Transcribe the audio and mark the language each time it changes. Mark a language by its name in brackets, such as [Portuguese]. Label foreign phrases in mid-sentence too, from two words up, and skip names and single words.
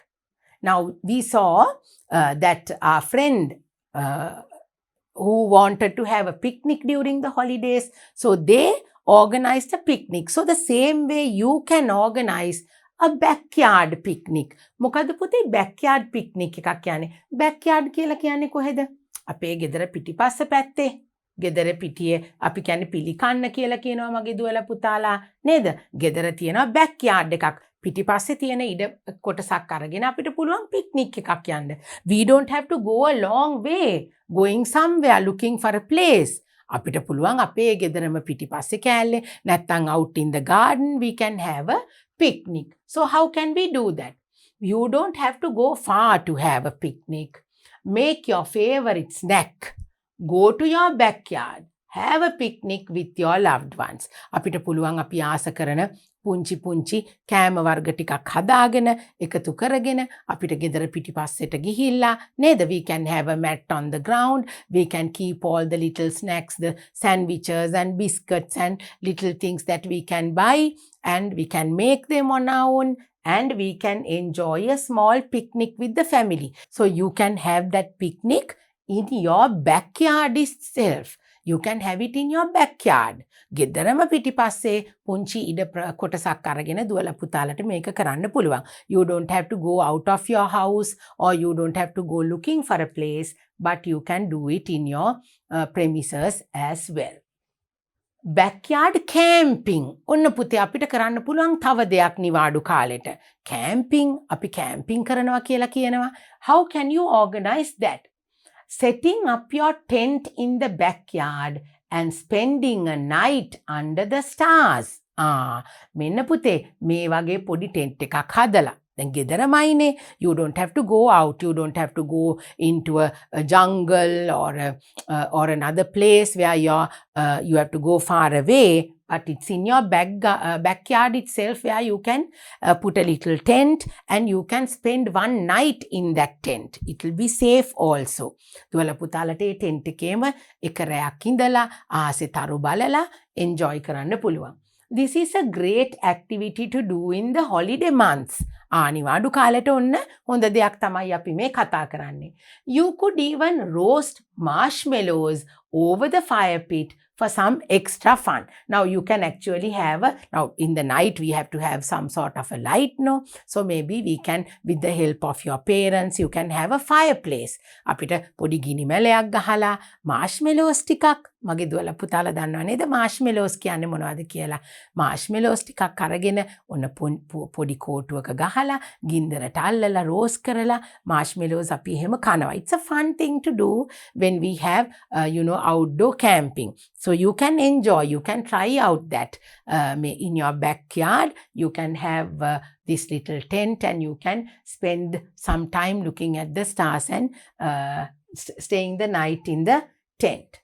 [English] Now we saw that our friend who wanted to have a picnic during the holidays, so they organized a picnic. So the same way you can organize a backyard picnic. [Sinhala] මොකද පුතේ [English] backyard picnic [Sinhala] එකක් කියන්නේ? backyard කියලා කියන්නේ කොහෙද? අපේ ගෙදර පිටිපස්ස පැත්තේ. ගෙදර පිටියේ අපි කියන්නේ පිළිකන්න කියලා කියනවා මගේ දුවලා පුතාලා නේද? ගෙදර තියෙනවා backyard එකක්. පිටිපස්සේ තියෙන ඉඩ කොටසක් අරගෙන අපිට පුළුවන් පික්නික් එකක් යන්න. [English] We don't have to go a long way going somewhere looking for a place. [Sinhala] අපිට පුළුවන් අපේ ගෙදරම පිටිපස්සේ කෑල්ලේ නැත්තම් [English] out in the garden we can have a picnic. So how can we do that? You don't have to go far to have a picnic. Make your favorite snack. Go to your backyard. Have a picnic with your loved ones. [Sinhala] අපිට පුළුවන් අපි ආස කරන පුංචි කෑම වර්ග ටිකක් හදාගෙන එකතු කරගෙන අපිට ගෙදර පිටිපස්සෙට ගිහිල්ලා නේද? [English] We can have a mat on the ground. We can keep all the little snacks, the sandwiches and biscuits and little things that we can buy, and we can make them on our own. And we can enjoy a small picnic with the family. So you can have that picnic in your backyard itself. You can have it in your backyard. [Sinhala] ගෙදරම පිටිපස්සේ පුංචි ඉඩ කොටසක් අරගෙන දුවලා පුතාලට මේක කරන්න පුළුවන්. [English] You don't have to go out of your house or you don't have to go looking for a place, but you can do it in your premises as well. Backyard camping. [Sinhala] ඔන්න පුතේ අපිට කරන්න පුළුවන් තව දෙයක් නිවාඩු කාලෙට. Camping, අපි camping කරනවා කියලා කියනවා. [English] How can you organize that? Setting up your tent in the backyard and spending a night under the stars. [Sinhala] මෙන්න පුතේ මේ වගේ පොඩි tent එකක් හදලා. දැන් ගෙදරමයිනේ. [English] You don't have to go out. You don't have to go into a jungle or another place where you have to go far away. But it's in your backyard itself where you can put a little tent and you can spend one night in that tent. It will be safe also. [Sinhala] දුවලා පුතාලට ඒ tent එකේම එක රැයක් ඉඳලා ආසේ තරු බලලා enjoy කරන්න පුළුවන්. [English] This is a great activity to do in the holiday months. [Sinhala] නිවාඩු කාලෙට ඔන්න හොඳ දෙයක් තමයි අපි මේ කතා කරන්නේ. [English] You could even roast marshmallows over the fire pit for some extra fun. Now you can actually have now in the night we have to have some sort of a light, no? So maybe we can, with the help of your parents, you can have a fireplace. [Sinhala] අපිට පොඩි ගිනි මැලයක් ගහලා marshmallows ටිකක් මගේ දුවලා පුතාලා දන්නව නේද marshmallows කියන්නේ මොනවද කියලා. marshmallows ටිකක් අරගෙන ඔන්න පොඩි කෝටුවක ගහලා ගින්දරට අල්ලලා roast කරලා marshmallows අපි එහෙම කනවා. [English] It's a fun thing to do when we have outdoor camping. So you can enjoy, you can try out that in your backyard. You can have this little tent and you can spend some time looking at the stars and staying the night in the tent.